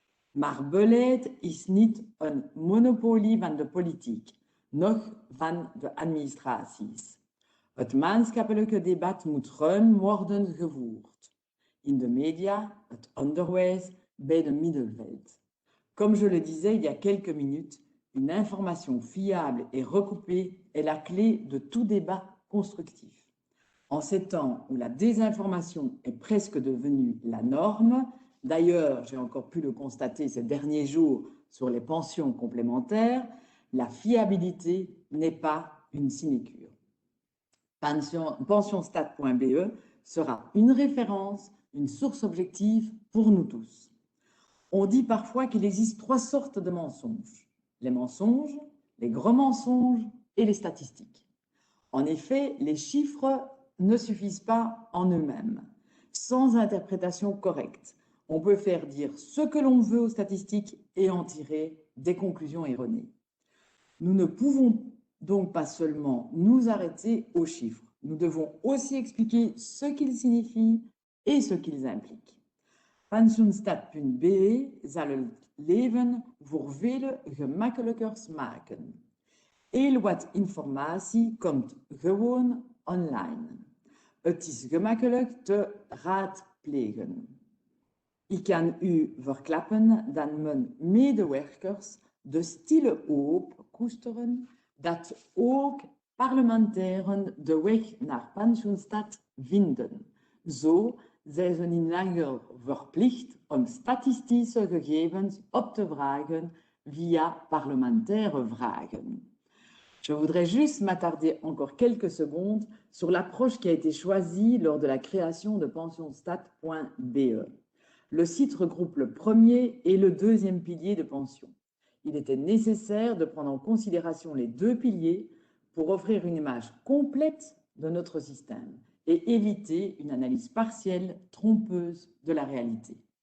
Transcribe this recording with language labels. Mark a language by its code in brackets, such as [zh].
[nl] Maar beleid is niet een monopolie van de politiek, noch van de administraties. Het maatschappelijke debat moet ruim worden gevoerd. In de media, het onderwijs, bij de middenveld. [fr] Comme je le disais il y a quelques minutes, une information fiable et recoupée est la clé de tout débat constructif. En ces temps où la désinformation est presque devenue la norme, d'ailleurs, j'ai encore pu le constater ces derniers jours sur les pensions complémentaires, la fiabilité n'est pas une sinécure. Pensionstat.be sera une référence, une source objective pour nous tous. On dit parfois qu'il existe 3 sortes de mensonges. Les mensonges, les gros mensonges et les statistiques. En effet, les chiffres ne suffisent pas en eux-mêmes. Sans interprétation correcte, on peut faire dire ce que l'on veut aux statistiques et en tirer des conclusions erronées. Nous ne pouvons donc pas seulement nous arrêter aux chiffres. Nous devons aussi expliquer ce qu'ils signifient et ce qu'ils impliquent. [nl] Pensioenstat.be zal het leven voor velen gemakkelijker maken. Heel wat informatie komt gewoon online. Het is gemakkelijk te raadplegen. Ik kan u verklappen dat mijn medewerkers de stille hoop koesteren dat ook parlementairen de weg naar Pensioenstat vinden. Zo zijn ze niet langer verplicht om statistische gegevens op te vragen via parlementaire vragen. [fr] Je voudrais juste m'attarder encore quelques secondes sur l'approche qui a été choisie lors de la création de pensionstat.be. Le site regroupe le premier et le deuxième pilier de pension. Il était nécessaire de prendre en considération les 2 piliers pour offrir une image complète de notre système et éviter une analyse partielle, trompeuse de la réalité.